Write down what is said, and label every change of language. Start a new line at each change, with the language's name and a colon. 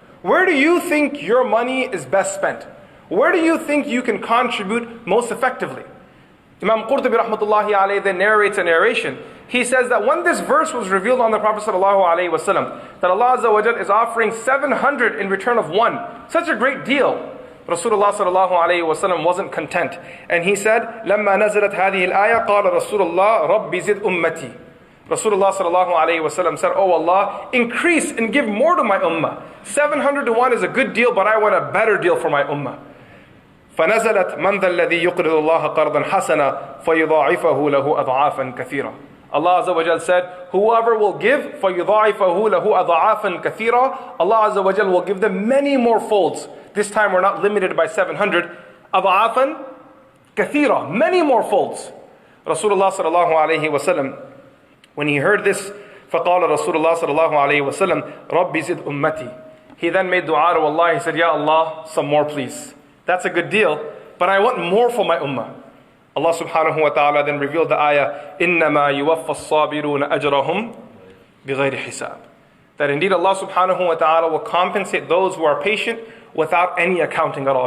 English: Where do you think your money is best spent? Where do you think you can contribute most effectively? Imam Qurtubi rahmatullahi alayhi then narrates a narration. He says that when this verse was revealed on the Prophet sallallahu alayhi wasallam, that Allah Azza wa Jal is offering 700 in return of one, such a great deal, Rasulullah sallallahu alayhi wasallam wasn't content.
Arabic: And he said, لما نزلت هذه الآية قال رسول الله رب زد أمتي.
English: Rasulullah sallallahu alayhi wasallam said, Oh Allah, increase and give more to my ummah. 700 to 1 is a good deal, but I want a better deal for my ummah.
Arabic: فنزلت من ذا الذي يقرض الله قرضا حسنا فيضاعفه له أضعافا كثيرا.
English: Allah Azza wa Jal said, whoever will give,
Arabic: فَيُضَاعِفَهُ لَهُ أَضَعَافًا كَثِيرًا.
English: Allah Azza wa Jal will give them many more folds. This time we're not limited by 700.
Arabic: أَضَعَافًا كَثِيرًا.
English: Many more folds. Rasulullah sallallahu alayhi wa sallam, when he heard this,
Arabic: فَقَالَ رَسُولُ اللَّهِ صَلَّى اللَّهُ عَلَيْهِ وَسَلَّمْ رَبِّ زِدْ أُمَّتِي.
English: He then made dua to Allah. He said, Ya Allah, some more please. That's a good deal, but I want more for my ummah. Allah subhanahu wa ta'ala then revealed the ayah,
Arabic: إِنَّمَا يُوَفَّ الصَّابِرُونَ أَجْرَهُم بِغَيْرِ حِسَابٍ.
English: That indeed Allah subhanahu wa ta'ala will compensate those who are patient without any accounting at all.